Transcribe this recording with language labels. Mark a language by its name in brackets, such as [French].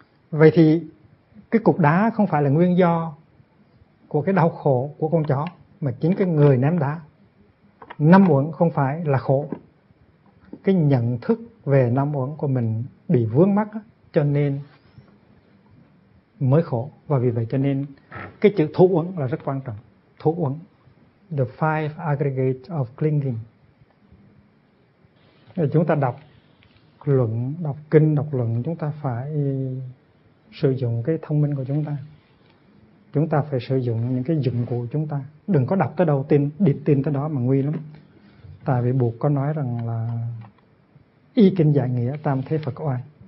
[Vietnamese] Vậy thì cái cục đá không phải là nguyên do của cái đau khổ của con chó, mà chính cái người ném đá. Năm uẩn không phải là khổ, cái nhận thức về năm uẩn của mình bị vướng mắc cho nên mới khổ. Và vì vậy cho nên cái chữ thủ uẩn là rất quan trọng. [English] Thủ uẩn, the five aggregates of clinging. [Vietnamese] Chúng ta đọc luận, đọc kinh, đọc luận, chúng ta phải sử dụng cái thông minh của chúng ta. Chúng ta phải sử dụng những cái dụng cụ của chúng ta. Đừng có đọc tới đâu, tin tới đó mà nguy lắm. Tại vì Bụt có nói rằng là y kinh giải nghĩa tam thế Phật oai.